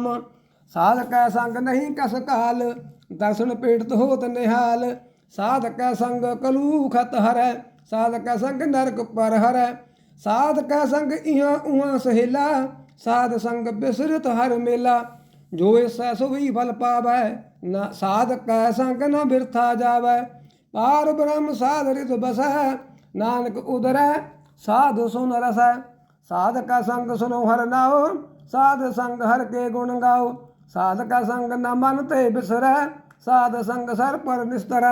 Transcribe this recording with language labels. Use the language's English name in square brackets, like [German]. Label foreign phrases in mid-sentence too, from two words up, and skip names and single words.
[Hindi] साध कै संग नहीं कस काल, दर्शन पीड़त होत निहाल। साध कै संग कलू खत हरै, साध कै संग नरक पर हरै। साध कै संग इहां उहां सहेला, साध संग बिसरत हर मेला। जो ऐसा सोई फल पावै, न साध कै संग न बिरथा जावै। पार ब्रह्म साध रित बसै, नानक उदरै साध सुन रसै। साध का संग सुनो हर नाओ, साध संग हर के गुण गाओ। साध का संग न मन ते बिसरै, साध संग सर पर निस्तरै।